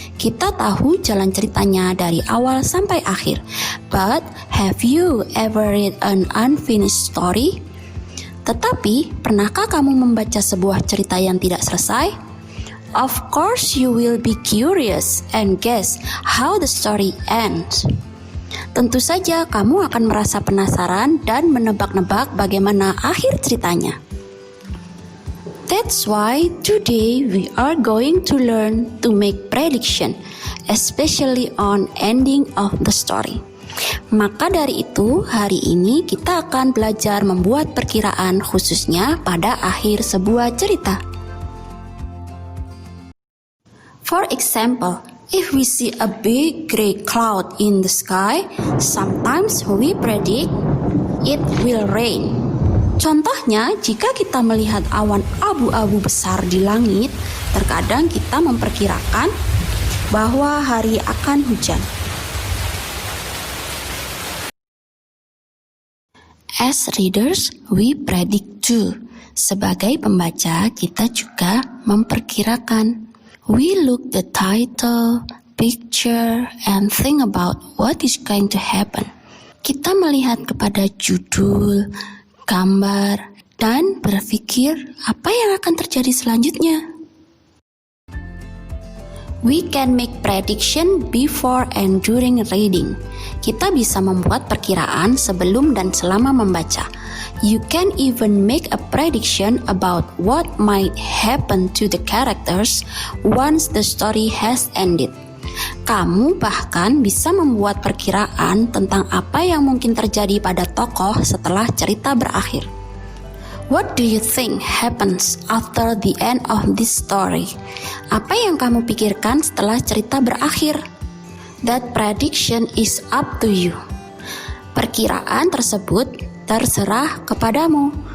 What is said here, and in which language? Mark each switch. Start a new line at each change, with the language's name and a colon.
Indonesian: Kita tahu jalan ceritanya dari awal sampai akhir.
English: But have you ever read an unfinished story?
Indonesian: Tetapi, pernahkah kamu membaca sebuah cerita yang tidak selesai?
English: Of course you will be curious and guess how the story ends.
Indonesian: Tentu saja kamu akan merasa penasaran dan menebak-nebak bagaimana akhir ceritanya.
English: That's why today we are going to learn to make prediction, especially on ending of the story.
Indonesian: Maka dari itu, hari ini kita akan belajar membuat perkiraan khususnya pada akhir sebuah cerita.
English: For example, if we see a big gray cloud in the sky, sometimes we predict it will rain.
Indonesian: Contohnya, jika kita melihat awan abu-abu besar di langit, terkadang kita memperkirakan bahwa hari akan hujan.
English: As readers, we predict too.
Indonesian: Sebagai pembaca, kita juga memperkirakan.
English: We look the title, picture, and think about what is going to happen.
Indonesian: Kita melihat kepada judul, gambar, dan berpikir apa yang akan terjadi selanjutnya.
English: We can make prediction before and during reading.
Indonesian: Kita bisa membuat perkiraan sebelum dan selama membaca.
English: You can even make a prediction about what might happen to the characters once the story has ended.
Indonesian: Kamu bahkan bisa membuat perkiraan tentang apa yang mungkin terjadi pada tokoh setelah cerita berakhir.
English: What do you think happens after the end of this story?
Indonesian: Apa yang kamu pikirkan setelah cerita berakhir?
English: That prediction is up to you.
Indonesian: Perkiraan tersebut terserah kepadamu.